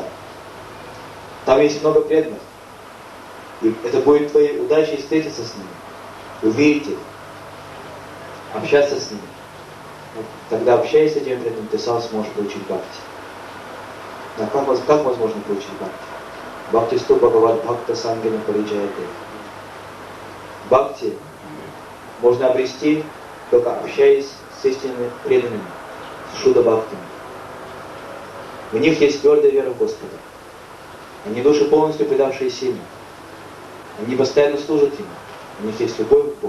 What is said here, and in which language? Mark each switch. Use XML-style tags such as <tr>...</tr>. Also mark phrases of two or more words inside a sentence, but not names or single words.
<ru>Там есть много преданных. И это будет твоей удачей встретиться с ними, увидеть их, общаться с ними. Тогда, общаясь с этим преданным, ты сам сможешь получить бхакти. А как возможно получить бхакти?</ru> <sa>भक्तिस्तु भगवद् भक्त सङ्गेन परिजायते.</sa> <ru>Бхакти можно обрести, только общаясь с истинными преданными, с шуда-бхактами. В них есть твердая вера в Господа. Они души полностью предавшиеся Ему. Они постоянно служат Ему. У них есть любовь к Богу.</ru>